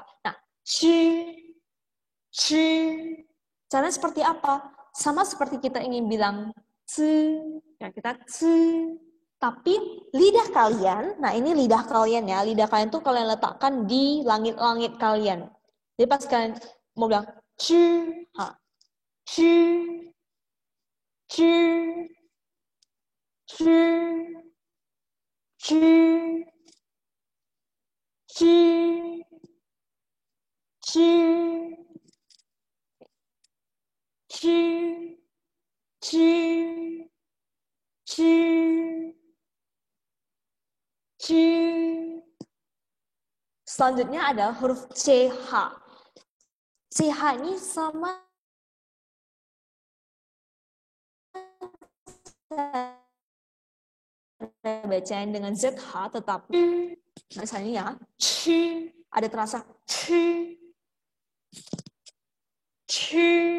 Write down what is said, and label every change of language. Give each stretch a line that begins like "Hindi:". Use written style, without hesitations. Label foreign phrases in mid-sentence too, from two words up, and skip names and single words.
Indonesian: Nah, ci, ci. Caranya seperti apa? Sama seperti kita ingin bilang ci, ya kita ci. Tapi lidah kalian, nah ini lidah kalian ya, lidah kalian tuh kalian letakkan di langit-langit kalian. Jadi pas kalian mau bilang ci, ha. Ci, ci, ci, ci, ci, ci, ci, ci, ci, ci. Selanjutnya ada huruf CH. CH ini sama bacain dengan ZH, tetapi misalnya ya, ci, ada terasa ci, ci.